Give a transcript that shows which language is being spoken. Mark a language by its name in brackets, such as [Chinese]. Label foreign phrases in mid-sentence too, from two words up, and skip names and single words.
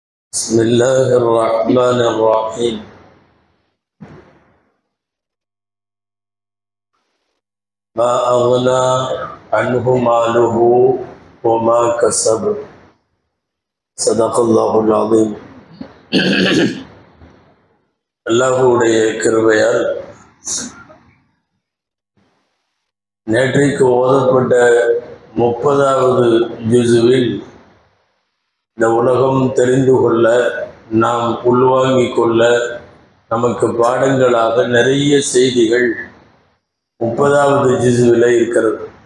[Arabic] بسم الله الرحمن الرحيم ما أغنى عنه ماله وما كسب صدق الله العظيم. [Tamil] அல்லாஹ்வுடைய கிருபையால் நேற்றைக்கு ஓதப்பட்ட 30வது ஜுஸுவில் இந்த உலகம் தெரிந்து கொள்ள, நாம் உள்வாங்கிக் கொள்ள நமக்கு பாடங்களாக நிறைய செய்திகள் 30வது ஜுஸுவில் இருக்கிறது.